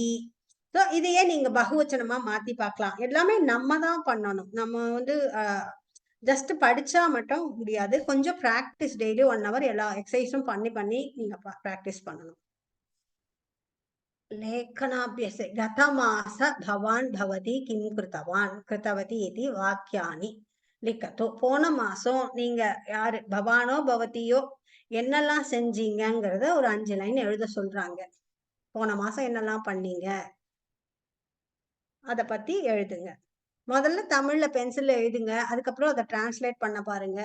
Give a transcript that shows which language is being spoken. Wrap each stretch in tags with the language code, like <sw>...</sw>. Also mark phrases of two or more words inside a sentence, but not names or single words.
<ta>ஸோ இதையே நீங்க பகுவச்சனமா மாத்தி பார்க்கலாம். எல்லாமே நம்ம தான் பண்ணணும். நம்ம ஜஸ்ட் படிச்சா மட்டும் முடியாது. கொஞ்சம் ப்ராக்டிஸ், டெய்லி 1 hour எல்லா எக்ஸசைஸும் பண்ணி நீங்க ப்ராக்டிஸ் பண்ணணும்.</ta> <sa>லேखनाभ्यासे गतमास भवान् भवति किं कृतवान् कृतवती इति वाक्यानि लिखतु.</sa> <ta>போன மாசம் நீங்க யாரு பவானோ பவதியோ என்னெல்லாம் செஞ்சீங்கங்கிறத ஒரு 5 லைன் எழுத சொல்றாங்க. போன மாசம் என்னெல்லாம் பண்ணீங்க அத பத்தி எழுதுங்க. முதல்ல தமிழ்ல பென்சில்ல எழுதுங்க, அதுக்கப்புறம் அதை டிரான்ஸ்லேட் பண்ண பாருங்க.</ta>